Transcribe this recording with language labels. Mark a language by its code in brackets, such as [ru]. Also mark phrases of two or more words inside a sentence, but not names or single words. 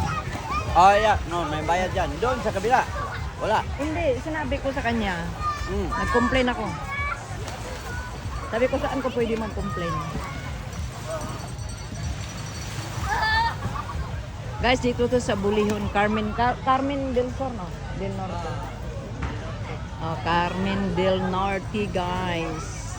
[tl] Oh, yeah. No, may bayad dyan. Doon sa kabila. Wala. Hindi, sinabi ko sa kanya. Nag-complain ako. Sabi ko saan ko pwede mag-complain. Guys, dito to sa Bulihon, Carmen del Sur, no? Del Norte. Oh, Carmen del Norte, guys.